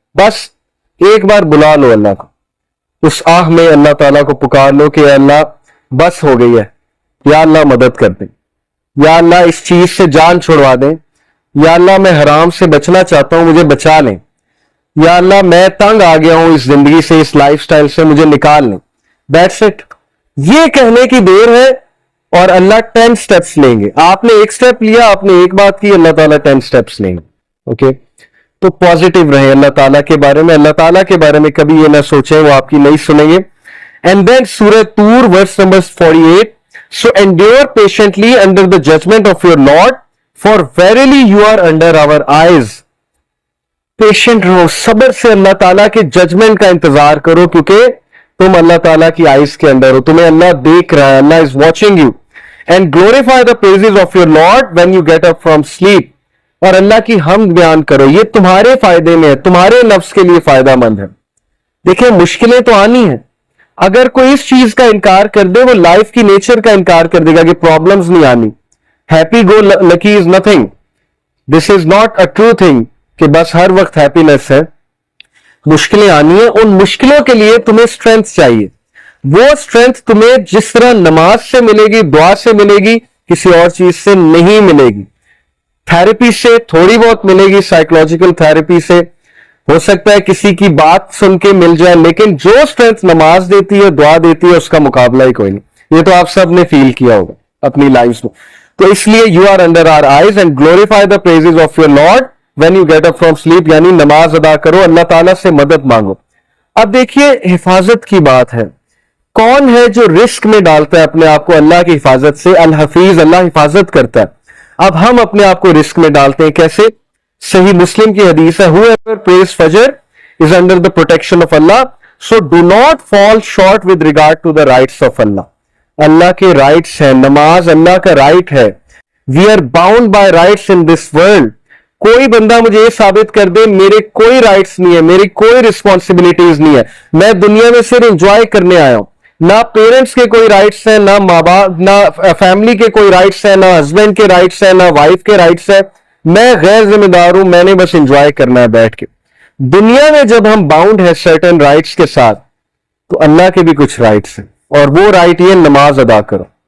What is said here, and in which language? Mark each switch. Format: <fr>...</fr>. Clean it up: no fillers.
<ur>بس ایک بار بلا لو اللہ کو, اس آہ میں اللہ تعالیٰ کو پکار لو کہ اللہ بس ہو گئی ہے, یا اللہ مدد کر دیں, یا اللہ اس چیز سے جان چھڑوا دیں, یا اللہ میں حرام سے بچنا چاہتا ہوں مجھے بچا لیں, یا اللہ میں تنگ آ گیا ہوں اس زندگی سے, اس لائف سٹائل سے, مجھے نکال لیں.</ur> <en>That's it.</en> <ur>یہ کہنے کی دیر ہے اور اللہ 10 سٹیپس لیں گے. آپ نے ایک سٹیپ لیا, آپ نے ایک بات کی, اللہ تعالیٰ 10 سٹیپس لیں گے. اوکے, تو پازیٹیو رہیں اللہ تعالیٰ کے بارے میں. اللہ تعالیٰ کے بارے میں کبھی یہ نہ سوچیں وہ آپ کی نہیں سنیں گے.</ur> <en>And then سورہ طور verse number 48, so endure patiently under the judgment of your Lord, for verily you are under our eyes.</en> <ur>Patient رہو, صبر سے اللہ تعالیٰ کے ججمنٹ کا انتظار کرو, کیونکہ تم اللہ تعالیٰ کی آئیز کے اندر ہو, تمہیں اللہ دیکھ رہا ہے,</ur> <en>اللہ is watching you. And glorify the praises of your Lord when you get up from sleep.</en> <ur>اور اللہ کی حمد بیان کرو, یہ تمہارے فائدے میں ہے, تمہارے نفس کے لیے فائدہ مند ہے. دیکھیں مشکلیں تو آنی ہیں, اگر کوئی اس چیز کا انکار کر دے وہ لائف کی نیچر کا انکار کر دے گا کہ پرابلمز نہیں آنی.</ur> <en>happy go lucky is nothing, this is not a true thing</en> <ur>کہ بس ہر وقت ہیپینس ہے. مشکلیں آنی ہیں, ان مشکلوں کے لیے تمہیں اسٹرینتھ چاہیے. وہ اسٹرینتھ تمہیں جس طرح نماز سے ملے گی, دعا سے ملے گی, کسی اور چیز سے نہیں ملے گی. تھراپی سے تھوڑی بہت ملے گی, سائیکولوجیکل تھراپی سے ہو سکتا ہے کسی کی بات سن کے مل جائے, لیکن جو اسٹرینتھ نماز دیتی ہے, دعا دیتی ہے, اس کا مقابلہ ہی کوئی نہیں. یہ تو آپ سب نے فیل کیا ہوگا اپنی لائف میں. تو اس لیے</ur> <en>you are under our eyes and glorify the praises of your Lord when you get up from sleep,</en> <ur>یعنی نماز ادا کرو, اللہ تعالیٰ سے مدد مانگو. اب دیکھیے حفاظت کی بات ہے. کون ہے جو رسک میں ڈالتا ہے اپنے آپ کو اللہ کی حفاظت سے؟ الحفیظ, اللہ حفاظت کرتا ہے. اب ہم اپنے آپ کو رسک میں ڈالتے ہیں کیسے؟ صحیح مسلم کی حدیث ہے,</ur> <en>whoever prays Fajr is under the protection of Allah, so do not fall short with regard to the rights of Allah.</en> <ur>اللہ کے رائٹس ہیں, نماز اللہ کا رائٹ ہے.</ur> <en>We are bound by rights in this world.</en> <ur>کوئی بندہ مجھے یہ ثابت کر دے میرے کوئی رائٹس نہیں ہے, میری کوئی رسپانسبلٹیز نہیں ہے, میں دنیا میں صرف انجوائے کرنے آیا ہوں. نہ پیرنٹس کے کوئی رائٹس ہیں, نہ ماں باپ, نہ فیملی کے کوئی رائٹس ہیں, نہ ہسبینڈ کے رائٹس ہیں, نہ وائف کے رائٹس ہیں. میں غیر ذمہ دار ہوں, میں نے بس انجوائے کرنا ہے بیٹھ کے. دنیا میں جب ہم باؤنڈ ہے سرٹن رائٹس کے ساتھ, تو اللہ کے بھی کچھ رائٹس ہیں, اور وہ رائٹ یہ نماز ادا کرو.</ur>